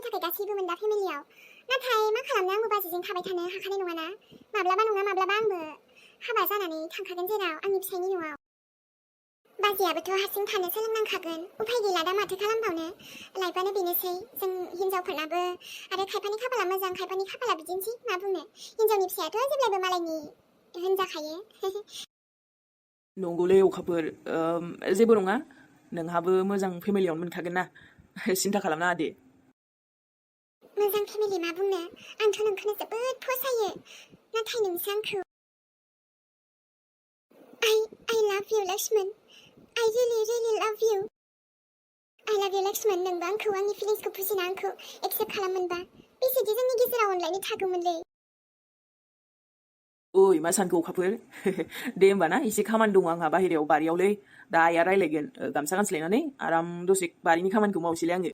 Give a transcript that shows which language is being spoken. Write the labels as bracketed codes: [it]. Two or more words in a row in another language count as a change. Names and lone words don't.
[brx] थाखाय गासैबोमोन दा फेमिलियाव नाथाय मा खालामनो आंबो बाजैजों थाबाय थानो हाखानाय नङाना माब्लाबा नङा माब्लाबा आंबो हाबा जानानै थांखागोन जेराव आंनि फिसायनि न'आव बाजैयाबोथ' हारसिं थानो सोलोंनांखागोन उफाय गैला दा माथो खालामबावनो लाइफआनो बेनोसै जों हिनजावफोरनाबो आरो खायफानि खाफाला मोजां खायफानि खाफाला बिदिनोसै मा बुंनो हिनजावनि फिसायाथ' जेब्लायबो मालायनि होनजाखायो नंगौलै अखाफोर जेबो नङा नोंहाबो मोजां फेमिलियावनो मोनखागोन ना सिन्था खालामनाङा दे मोजां फेमिलि मा बुंनो आंथ' नोंखौनो जोबोद फसायो नाथाय नोंसो आंखौ [en] I love you लक्ष्मण I really love you I love you लक्ष्मण [brx] नोंबो आंखौ आंनि फिलिंसखौ बुजिना आंखौ एक्सेप्ट खालामोनबा बेसेदि जोंनि गेजेराव अनलायनो थागौमोनलै ओइ मा सानखो अखाफोर दे होमबा ना एसे खामानि दङ आंहा बाहेरायाव बारियावलै दा आइया रायलायगोन गामसा गानस्लायनानै आराम दसे बारिनि खामानिखौ मावसैलै आङो